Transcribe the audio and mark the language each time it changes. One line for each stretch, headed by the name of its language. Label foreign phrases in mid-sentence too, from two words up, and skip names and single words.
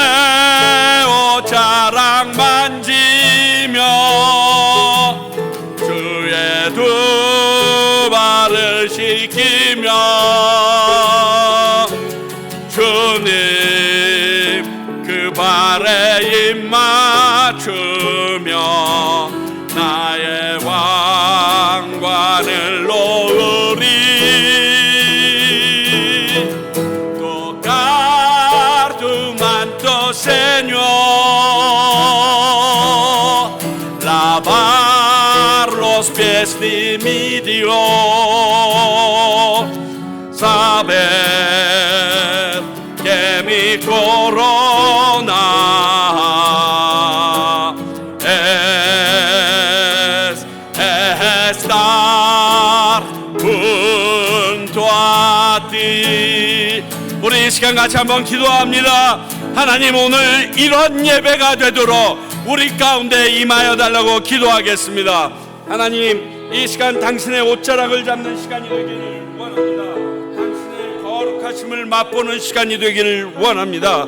Korean: 옷자락 만지며 주의 두 발을 씻기며 주님 그 발에 입 맞추며 나의 왕관을 놓으리.
Spanish: Tocar tu manto, Señor, lavar los pies de mi Dios, saber que mi corona es estar junto a ti.
Korean: 우리 이 시간 같이 한번 기도합니다. 하나님, 오늘 이런 예배가 되도록 우리 가운데 임하여 달라고 기도하겠습니다. 하나님, 이 시간 당신의 옷자락을 잡는 시간이 되기를 원합니다. 당신의 거룩하심을 맛보는 시간이 되기를 원합니다.